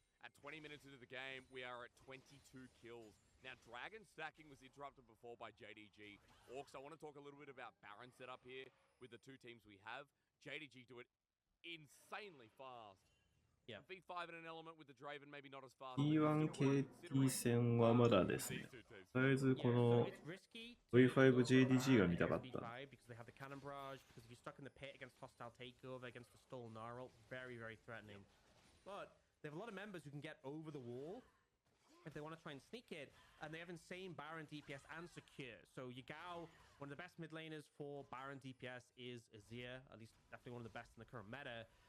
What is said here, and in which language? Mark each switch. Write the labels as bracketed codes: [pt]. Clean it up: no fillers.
[en] At 20 minutes into the game, we are at 22 kills. Now, Dragon stacking was interrupted before by JDG. Orcs, I want to talk a little bit about Baron setup here with the 2 teams we have. JDG do it insanely fast. Yeah. V5 in an element with the Draven, maybe not as fast. [ja] T1KT 戦はまだですね。とりあえずこの V5JDG が見たかった。 [en] Because they have the cannon barrage, because if you're stuck in the pit against hostile takeover, against the stolen Gnarl, very, very threatening. But they have a lot of members who can get over the wall if they want to try and sneak it, and they have insane Baron DPS and secure. So Yagao, one of the best mid laners for Baron DPS is Azir, at least definitely one of the best in the current meta.